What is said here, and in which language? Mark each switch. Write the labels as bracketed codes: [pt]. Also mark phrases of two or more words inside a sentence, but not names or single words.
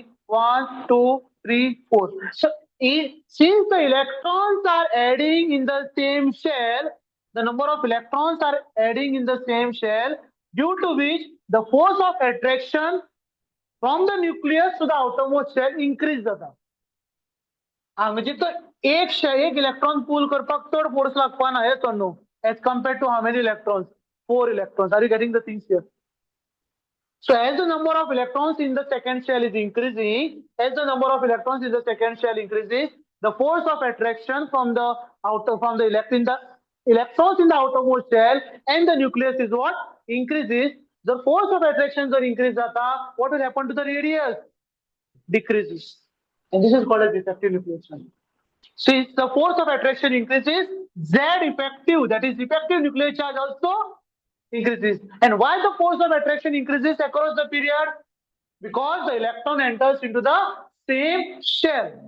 [en] 1, 2, 3, 4. So, since the electrons are adding in the same shell, the number of electrons are adding in the same shell, due to which the force of attraction from the nucleus to the outermost shell increase जाता. [kok] म्हणजे तो एक [en] electron pull [kok] करपाक चड फोर्स लागपा ना, [en] yes or no? As compared to how many electrons? 4 electrons. Are you getting the things here? So as the number of electrons in the second shell is increasing, the force of attraction from the electrons in the outermost shell and the nucleus is what? Increases. The force of attraction जर increase जाता, what will happen to the radius? Decreases. And this is called as effective nuclear charge. So if the force of attraction increases, Z effective, that is effective nuclear charge also increases. And why the force of attraction increases across the period? Because the electron enters into the same shell.